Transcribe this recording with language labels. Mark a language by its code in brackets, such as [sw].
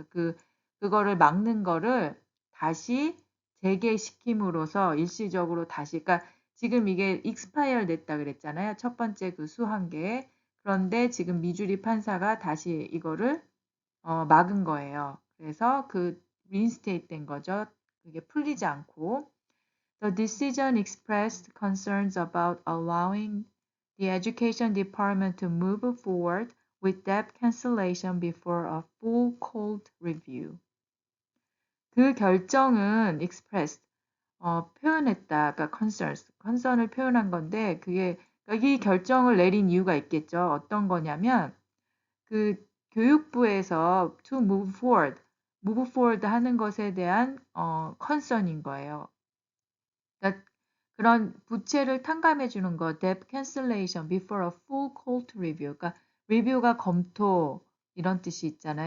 [ko] 그래서 그거를 막는 거를 다시 재개시킴으로써 일시적으로 다시 그러니까 지금 이게 expire 됐다 그랬잖아요. 첫 번째 그 수 한 개. 그런데 지금 미주리 판사가 다시 이거를 막은 거예요. 그래서 그 reinstate 된 거죠. 그게 풀리지 않고. [en] The decision expressed concerns about allowing the Education Department to move forward with debt cancellation before a full court review. [ko] 그 결정은 expressed, 표현했다. 그러니까 concern을 표현한 건데 그게 그러니까 이 결정을 내린 이유가 있겠죠. 어떤 거냐면 그 교육부에서 [en] to move forward [ko] 하는 것에 대한 concern인 거예요. 그러니까 그런 부채를 탕감해 주는 거, [en] debt cancellation before a full court review. [ko] 그러니까 리뷰가 검토 이런 뜻이 있잖아요.